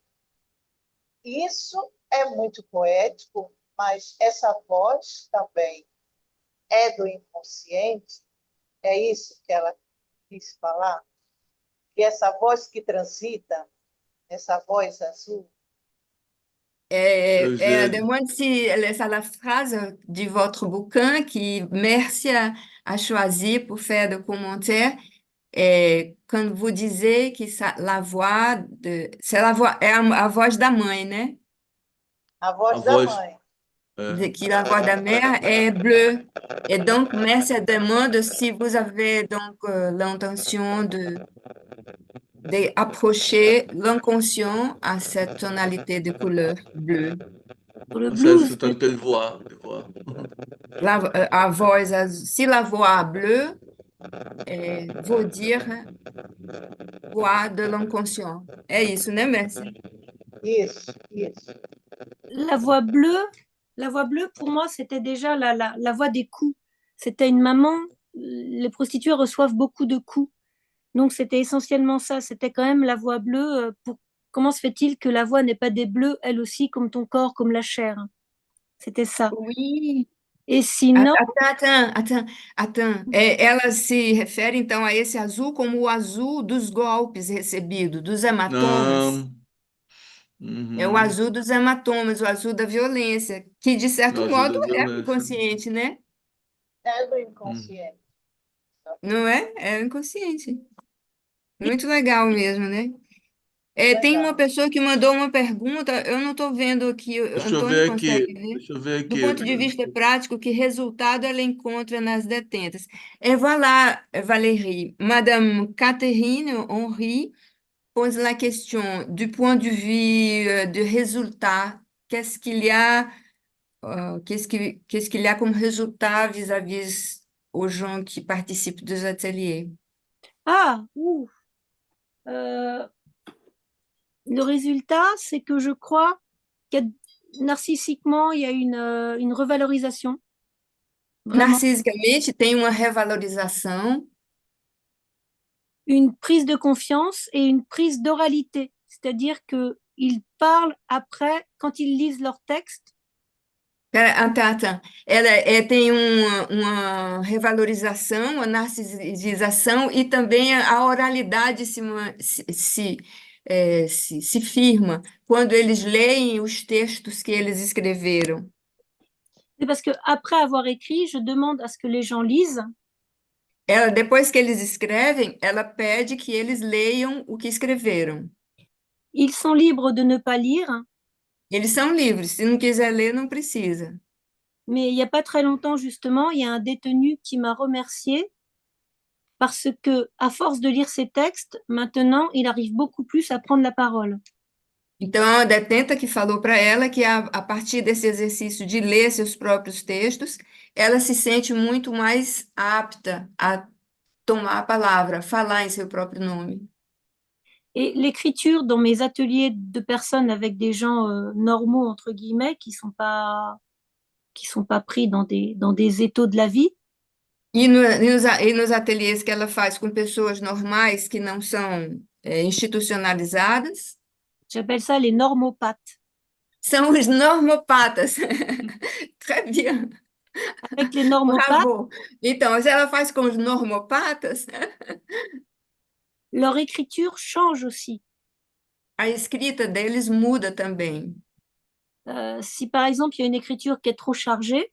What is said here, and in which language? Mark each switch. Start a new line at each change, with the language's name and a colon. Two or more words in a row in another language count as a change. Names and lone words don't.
Portuguese: Isso é muito poético, mas essa voz também é do inconsciente. É isso que ela quis falar? Que essa voz que transita, essa voz azul. Eugênio.
French: demande si la phrase de votre bouquin que Mércia a choisi pour faire des commentaires. Quand vous disiez que la voix c'est la voix,
Portuguese: é a voz da mãe, né? A A voz da voz. mãe.
French: Que la voix de la mère est bleue. Et donc, Mércia demande si vous avez donc l'intention d'approcher l'inconscient à cette tonalité de couleur bleue. Pour le C'est blues, c'est un peu de voix. De voix.
Portuguese: A voz azul.
French: Si la voix bleue veut dire voix de l'inconscient.
Portuguese: É isso, né, Mércia? Isso, isso.
French: la voix bleue, la voix bleue pour moi, c'était déjà la voix des coups. C'était une maman, les prostituées reçoivent beaucoup de coups. Donc c'était essentiellement ça, c'était quand même la voix bleue. Comment se fait-il que la voix n'est pas des bleus, elle aussi, comme ton corps, comme la chair? C'était ça. Oui. Et sinon, Attends.
Portuguese: Ela se refere, então, a esse azul como o azul dos golpes recebidos, dos hematomas. Não, É o Uhum. azul dos hematomas, o azul da violência, que de No certo azul modo da é o violência. inconsciente, né? É do Hum. inconsciente. Não é? É o inconsciente. Muito legal mesmo, né? Tem uma Legal. pessoa que mandou uma pergunta, eu não estou vendo aqui, o Deixa eu Antônio ver consegue aqui. ver? Deixa eu ver Do aqui. ponto de vista prático, que resultado ela encontra nas detentas?
French: Et voilà, Valérie, Madame Catherine Henry pose la question du point de vue du résultat. Qu'est-ce qu'il y a, qu'est-ce qu'il y a comme résultat vis-à-vis aux gens qui participent des ateliers? Ah, ouh, euh, le résultat, c'est que je crois narcissiquement, il y a une revalorisation, vraiment,
Portuguese: Narcisicamente, tem uma revalorização,
French: une prise de confiance et une prise d'oralité. C'est-à-dire qu'ils parlent après, quand ils lisent leur texte,
Portuguese: Tá. Ela tem uma revalorização, uma narcisização e também a oralidade se firma quando eles leem os textos que eles escreveram.
French: c'est parce qu'après avoir écrit, je demande à ce que les gens lisent.
Portuguese: Depois que eles escrevem, ela pede que eles leiam o que escreveram.
French: Ils sont libres de ne pas lire,
Portuguese: Eles são livres, se não quiser ler, não precisa.
French: mais il n'y a pas très longtemps, justement, il y a un détenu qui m'a remercié parce que, à force de lire ces textes, maintenant, il arrive beaucoup plus à prendre la parole.
Portuguese: Então, a detenta que falou para ela que a partir desse exercício de ler seus próprios textos, ela se sente muito mais apta a tomar a palavra, falar em seu próprio nome.
French: Et l'écriture dans mes ateliers de personnes avec des gens normaux, entre guillemets, qui sont pas pris dans des étaux de la vie,
Portuguese: E nos ateliês que ela faz com pessoas normais que não são institucionalizadas,
French: j'appelle ça les normopathes.
Portuguese: são os normopatas.
French: Très bien, Avec les normopathes, bravo.
Portuguese: Então, se ela faz com os normopatas,
French: leur écriture change aussi.
Portuguese: a escrita deles muda também.
French: Si par exemple il y a une écriture qui est trop chargée,